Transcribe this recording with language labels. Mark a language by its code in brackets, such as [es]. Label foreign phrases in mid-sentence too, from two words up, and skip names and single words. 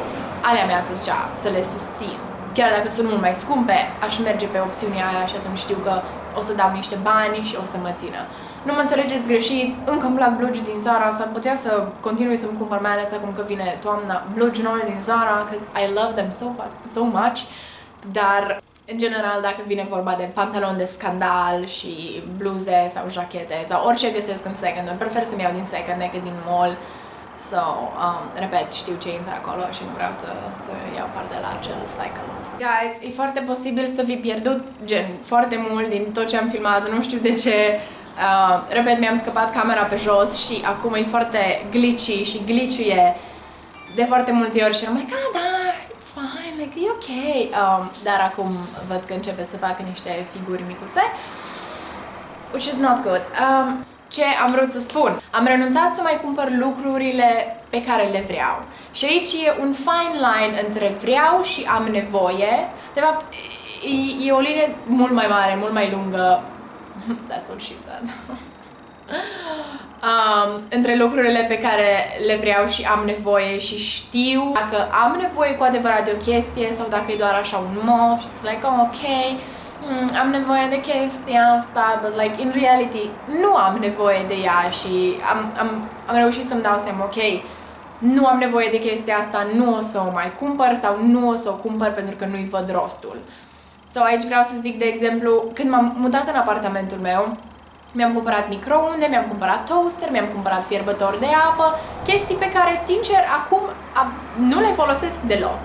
[ro] Alea mi-ar plăcea să le susțin. Chiar dacă sunt mult mai scumpe, aș merge pe opțiunea aia și atunci știu că o să dau niște bani și o să mă țină. Nu mă înțelegeți greșit, încă îmi plac blugi din Zara, s-ar putea să continui să-mi cumpăr, mai ales acum că vine toamna, blugi noi din Zara, [en] because I love them so much, [ro] dar în general, dacă vine vorba de pantaloni de scandal și bluze sau jachete sau orice găsesc în second, prefer să-mi iau din second decât din mall. So, repet, știu ce intră acolo și nu vreau să iau parte la acel cycle. Guys, e foarte posibil să fi pierdut, gen, foarte mult din tot ce am filmat, nu știu de ce. Repet, mi-am scăpat camera pe jos și acum e foarte glitchy și glitchuie de foarte multe ori și am da, [en] it's fine, [ro] e ok. Dar acum văd că începe să facă niște figuri micuțe, [en] which is not good. [ro] Ce am vrut să spun? Am renunțat să mai cumpăr lucrurile pe care le vreau. Și aici e un [en] fine line [ro] între vreau și am nevoie. De fapt, e o linie mult mai mare, mult mai lungă. [en] That's what she said. [ro] Între lucrurile pe care le vreau și am nevoie și știu dacă am nevoie cu adevărat de o chestie sau dacă e doar așa un mof și sunt ok, am nevoie de chestia asta, [en] but in reality [ro] nu am nevoie de ea și am reușit să-mi dau seama, ok, nu am nevoie de chestia asta, nu o să o mai cumpăr sau nu o să o cumpăr pentru că nu-i văd rostul. So, aici vreau să zic, de exemplu, când m-am mutat în apartamentul meu, mi-am cumpărat microunde, mi-am cumpărat toaster, mi-am cumpărat fierbător de apă, chestii pe care, sincer, acum nu le folosesc deloc.